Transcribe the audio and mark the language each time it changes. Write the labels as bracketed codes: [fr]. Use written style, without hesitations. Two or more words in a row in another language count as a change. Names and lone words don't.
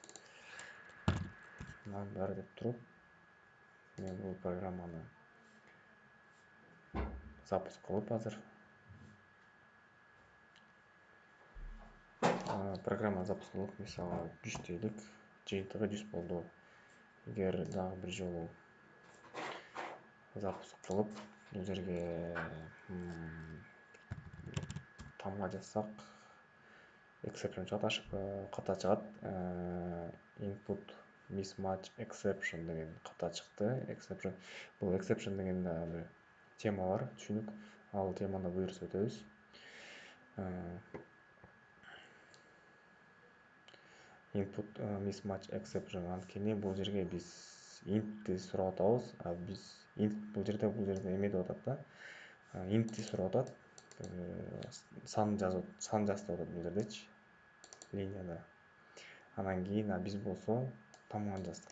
[ky] Number деп туруп, мен бул программаны запуск кылып азыр программа запуск кылып, мисалы 100 дейлик, жыйынтыгы 100 болду. Эгер дагы бир жолу запуск кылып, бул жерге тамга жазсак, exception чыгат, ошибка ката чыгат. [en] Input mismatch exception [ky] деген ката чыкты. Exception, бул exception деген бир тема бар, түшүнүк. Ал теманы буюрса өтөбүз. [en] Input mismatch exception, [ky] анткени бул жерге биз int'ти сурап атабыз, биз int бул жерде эме деп атат да. Int'ти сурап атат. Сан жазып атат бул жердечи, линияда. Анан кийин биз болсо тамга жаздык.